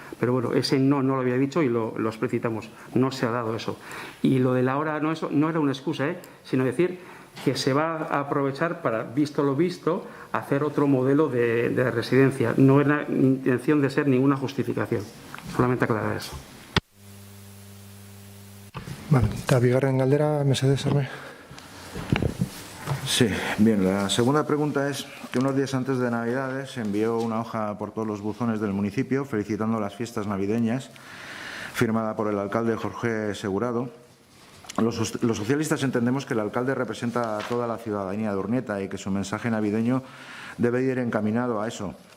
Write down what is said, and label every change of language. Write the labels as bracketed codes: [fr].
[es] Pero bueno, ese no lo había dicho y lo explicitamos. No se ha dado eso. Y lo de la hora no era una excusa, sino decir que se va a aprovechar para, visto lo visto, hacer otro modelo de residencia. No era intención de ser ninguna justificación. Solamente aclarar eso. [eu] Vale, eta bigarren galdera, mesedez, Arme. [es] Sí, bien, la segunda pregunta es que unos días antes de Navidades se envió una hoja por todos los buzones del municipio felicitando las fiestas navideñas, firmada por el alcalde Jorge Segurado. Los socialistas entendemos que el alcalde representa a toda la ciudadanía de Urnieta y que su mensaje navideño debe ir encaminado a eso.